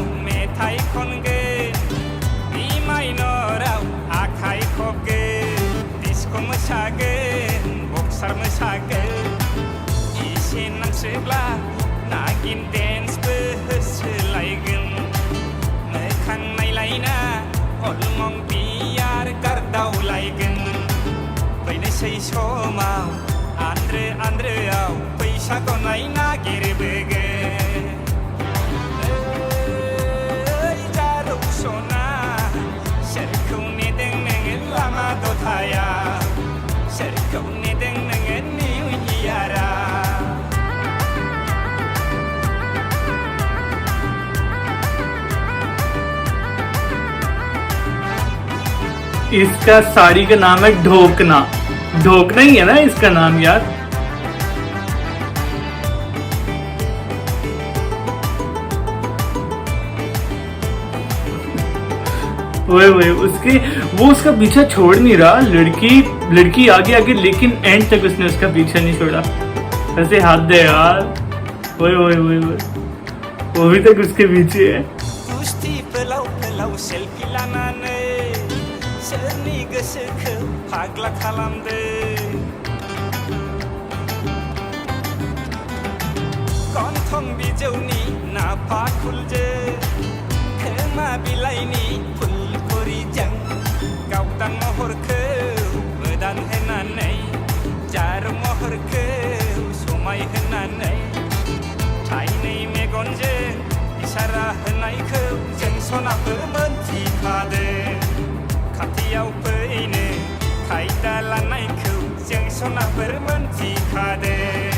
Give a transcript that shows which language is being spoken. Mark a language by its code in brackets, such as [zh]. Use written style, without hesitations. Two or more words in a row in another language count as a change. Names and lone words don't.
[brx] मेथाइ खनगोन दैमाय नराव आखाइ खबगोन डिस्क' मोसागोन बक्सार मोसागोन एसे नांसोब्ला नागिन डेन्सबो होसोलायगोन मोखां नायलायना अलमं बियार गारदावलायगोन फैनोसै समाव आन्द्रोआव फैसाखौ नागिरबोगोन ओइ जारौ सना सोरखौ नेदों नोङो लामा दथाया सोरखौ नेदों नोङो निउ इयारा। [hi] इसका साड़ी का नाम है ढोकना। ढोकना ही है ना इसका नाम यार। वो उसका पीछा छोड़ नहीं रहा। लड़की आगे आगे, लेकिन एंड तक उसने उसका पीछा नहीं छोड़ा। ऐसे हाथ दे यार। वो भी तक उसके पीछे है। [brx] सेल्फी लानानै सोरनि गोसोखौ फाग्ला खालामदों गन्थं बिजौनि नाफा खुलजों खोमा बिलाइनि फुलखुरिजों गावदां महरखौ मोदान होनानै जारौ महरखौ समाय होनानै थाइनै मेगनजों इसारा होनायखौ जों सनाफोर मोनथिखादों खाथियाव फैनो खायदा लानायखौ जों सनाफोर मोनथिखादों